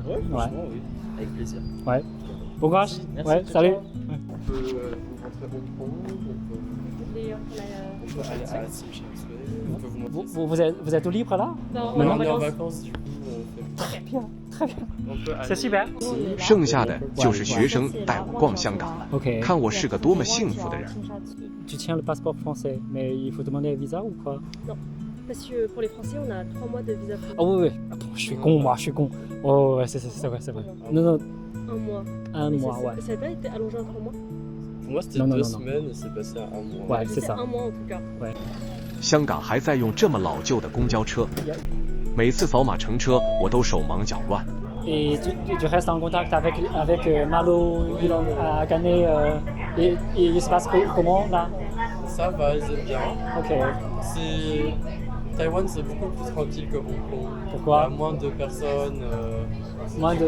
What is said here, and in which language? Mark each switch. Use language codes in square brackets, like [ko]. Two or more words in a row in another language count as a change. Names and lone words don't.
[fr] Ouais, franchement, oui. Avec plaisir. Ouais. Bon courage. Merci, Ouais, ciao, salut. ciao. On peut vous montrer Hong Kong, D'ailleurs, on peut aller à la Sim Champs Way, on peut vous montrer. Vous êtes au libre là? On Maintenant, est en vacances, du coup. Très bien. On peut aller. C'est super. [zh] 剩下的就是学生带我逛香港了， Ok. 看我是个多么幸福的人。 [fr] Tu tiens le passeport français, mais il faut demander un visa ou quoi? Parce que pour les Français, on a 3 mois de visa. Ah oui. Attends, je suis con, moi, je suis con. Oh, ouais, c'est vrai. Non, 1 mois. un Mais mois, ouais. Ça n'a pas été allongé en 3 mois? Pour moi, c'était Non, 2 non. semaines et c'est passé à 1 mois. Ouais, c'est ça. 1 mois en tout cas. [zh] 香港还在用这么老旧的公交车，每次扫码乘车，我都手忙脚乱。 [fr] Et tu restes en contact avec Malo, Yulong, Akane, et il se passe comment là? Ça va, ils aiment bien. Ok. Taïwan, c'est beaucoup plus tranquille que Hong Kong. Pourquoi? Il y a moins de personnes. Moins de...